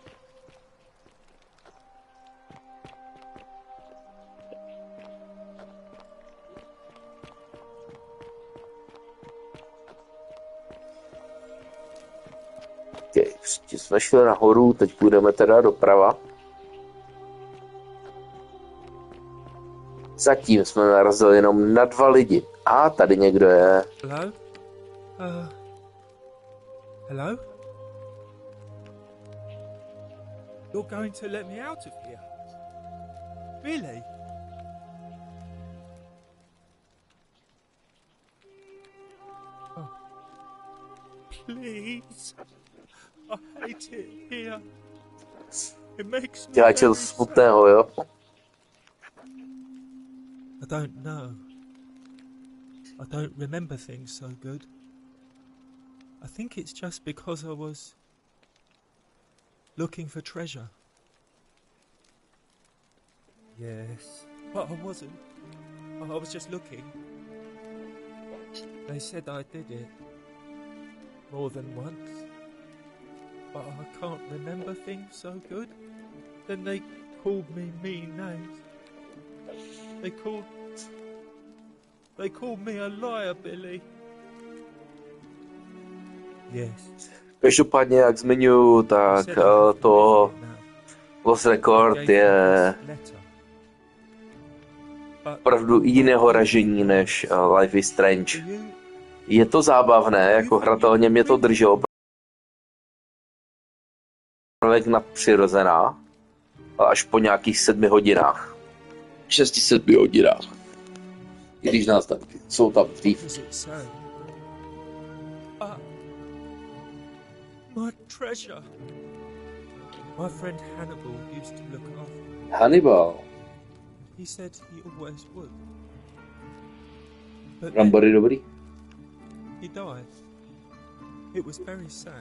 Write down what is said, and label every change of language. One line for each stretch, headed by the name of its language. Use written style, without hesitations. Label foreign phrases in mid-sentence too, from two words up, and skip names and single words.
Czech: Prostě jsme šli nahoru, teď půjdeme teda doprava. Zatím jsme narazili jenom na 2 lidi. A tady někdo je.
English: Hello? Hello? You're going to let me out of here? Really? Oh. Please. I hate it here. It makes me Děláčel very
Czech: smutného, jo?
English: I don't know. I don't remember things so good. I think it's just because I was looking for treasure. Yes, but I wasn't. I was just looking. They said I did it more than once, but I can't remember things so good. Then they called me mean names. They called me a liar, Billy. Yes.
Czech: Každopádně, jak zmiňuji, tak to Lost Record je opravdu jiného ražení než Life is Strange. Je to zábavné, jako hratelně mě to drželo. Nadpřirozená, ale až po nějakých 7 hodinách. 6-7 hodinách. I když nás tak jsou tam dřív.
English: My treasure. My friend Hannibal used to look after me. Hannibal. He said he always would. But
Czech: Rambory dobrý.
English: he died. It was very sad.